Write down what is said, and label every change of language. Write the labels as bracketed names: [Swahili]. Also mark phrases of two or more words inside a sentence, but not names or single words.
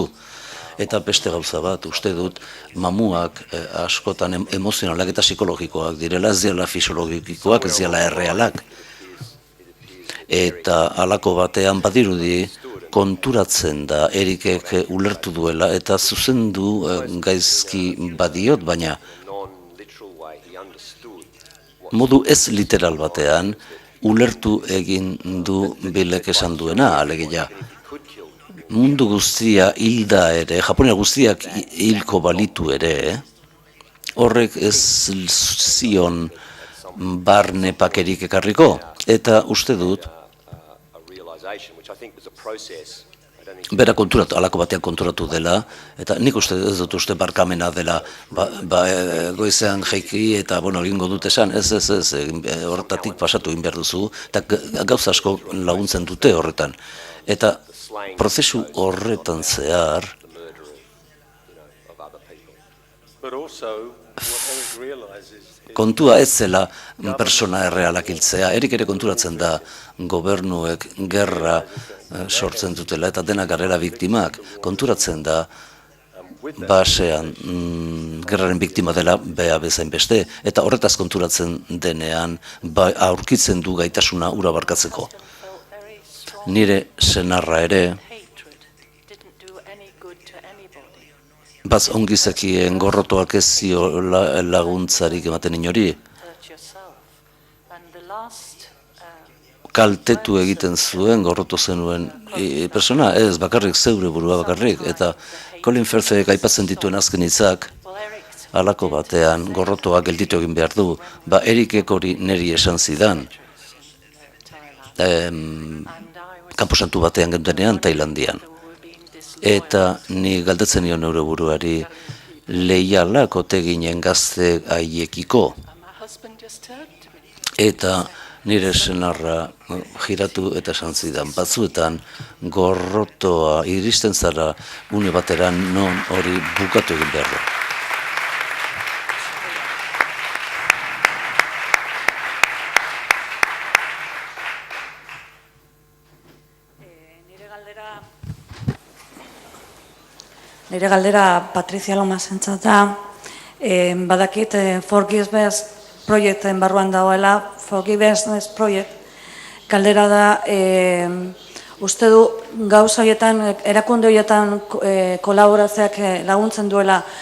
[Basque] Eta beste gauza bat, uste dut, mamuak askotan emozionalak eta psikologikoak direla, ez direla fisiologikoak, ez direla errealak. Eta halako batean badirudi konturatzen da Erikek ulertu duela eta zuzendu gaizki badiot, baina [English] non-literal way, he understood [Basque] modu ez literal batean ulertu egin du Billek esan duena, alegia. Mundu guztia hilda ere, Japonia guztiak hilko balitu ere, horrek ez zion barne pakerik ekarriko. Eta uste dut, [English] a realization, which I think was a process. I don't think [Basque] bera konturatu, alako batean konturatu dela, eta nik uste ez dut uste barkamena dela, goizean jaiki eta, egingo dut esan, ez, horretatik pasatu egin behar duzu, eta gauza asko laguntzen dute horretan. Eta prozesu horretan zehar, [English] the murder of other people. But also, what Eric realizes is [Basque] kontua ez zela persona errealak hiltzea. Erik ere konturatzen da gobernuek gerra sortzen dutela eta denak garela biktimak. Konturatzen da basean gerraren biktima dela bea bezain beste. Eta horretaz konturatzen denean aurkitzen du gaitasuna ura barkatzeko. [English] felt very strong [Basque] Nire senarra ere, [English] hatred didn't do any good to anybody. [Basque] baz ongizakien gorrotoak ez ziola laguntzarik ematen inori, [English] Hurt yourself. And the last [Basque] kaltetu egiten zuen, gorroto zenuen persona, ez bakarrik zeure burua bakarrik, eta Colin Firthek aipatzen dituen azken hitzak, Eric's halako batean gorrotoak gelditu egin behar du, Erikek hori neri esan zidan, kanposantu batean genduenean Tailandian. Eta ni galdetzen nion neure buruari leialak ote ginen gazte haiekiko. [English] my husband just turned to me. [Basque] Eta nire senarra jiratu eta esan zidan, batzuetan gorrotoa iristen zara une bateran non hori bukatu egin behar da. Nire galdera Patrizia Lomasentzat da, badakit Forgiveness Projecten barruan dagoela, Forgiveness Project, galdera da, uste du gauza horietan, erakunde horietan kolaboratzeak laguntzen duela,